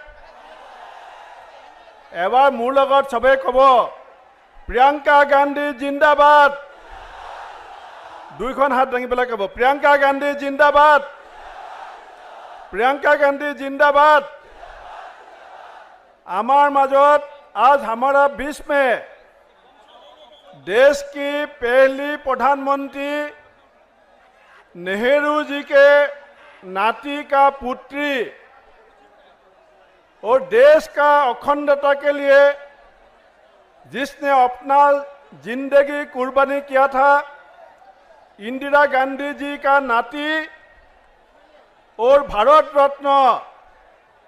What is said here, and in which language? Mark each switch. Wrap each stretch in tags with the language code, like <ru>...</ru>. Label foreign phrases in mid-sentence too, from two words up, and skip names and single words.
<as>এবাৰ মোৰ লগত চবেই ক'ব প্ৰিয়ঙ্কা গান্ধী জিন্দাবাদ। দুইখন হাত দাঙি পেলাই ক'ব প্ৰিয়ঙ্কা গান্ধী জিন্দাবাদ, প্ৰিয়ঙ্কা গান্ধী জিন্দাবাদ। আমাৰ মাজত</as> <hi>आज हमारा 20 में देश की पहली प्रधानमंत्री नेहरू जी के नाती का पुत्री और देश का अखंडता के लिए जिसने अपना जिंदगी कुर्बानी किया था, इंदिरा गांधी जी का नाती और भारत रत्न</hi>